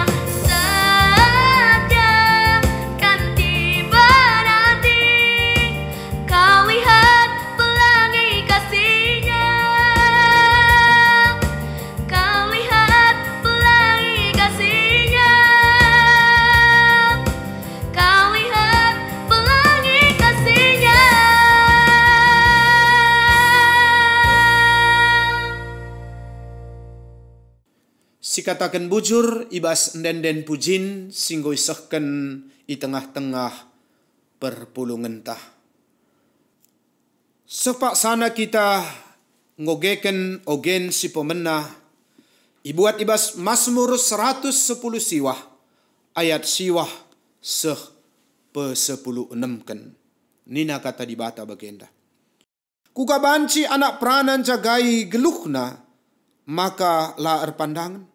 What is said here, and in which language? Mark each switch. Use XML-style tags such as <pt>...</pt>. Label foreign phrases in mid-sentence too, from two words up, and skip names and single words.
<id>Saatnya kan tiba nanti, kau lihat pelangi kasih-Nya. Kau lihat pelangi kasih-Nya. Kau lihat pelangi kasih-Nya.</id> <btx>Si katakan bujur ibas ndenden pujin singgo isahkan i tengah-tengah perpulungan tah. Sepak sana kita ngogeken ogen si pemenah ibuat ibas Mazmur 110 siwah ayat siwah seh pe 16 kan. Nina kata di bata bagenda. Kuga banci anak peranan jagai geluhna maka laar pandangan.</btx>